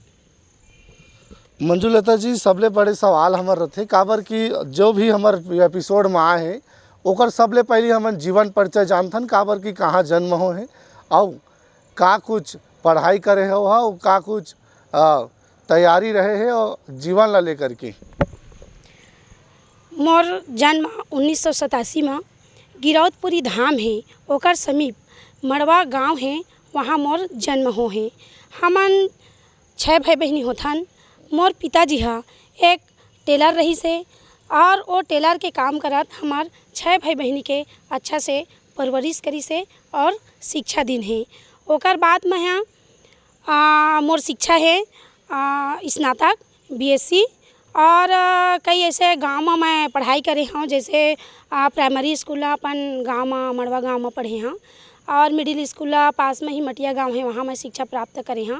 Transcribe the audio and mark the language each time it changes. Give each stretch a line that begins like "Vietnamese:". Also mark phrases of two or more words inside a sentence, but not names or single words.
Chhattisgarhi: मंजुलता जी, सबले बड़े सवाल हमारे रथे काबर कि जो भी हमारे एपिसोड में आए हैं ओकर सबले पहले हमन जीवन परिचय जानथन, काबर कि कहाँ जन्म हो है और का कुछ पढ़ाई करे हो और का कुछ तैयारी रहे है और जीवन ला लेकर के। मोर जन्म 1987 में गिरौदपुरी धाम है, ओकर समीप मड़वा गांव है, वहाँ मोर जन्म हो है। हमन 6 भाई बहनी होथन। मोर पिताजी हा एक टेलर रही से और वो टेलर के काम करत हमार 6 भाई बहनी के अच्छा से परवरिश करी से और शिक्षा दिन है। ओकर बाद में यहाँ मोर शिक्षा है स्नातक बीएससी और कई ऐसे गांव में मैं पढ़ाई करे हूँ, जैसे प्राइमरी स्कूल अपन गांव में मड़वा गांव में पढ़े हूँ और मिडिल स्कूल पास में ही मटिया गांव है, वहाँ मैं शिक्षा प्राप्त करे हूँ।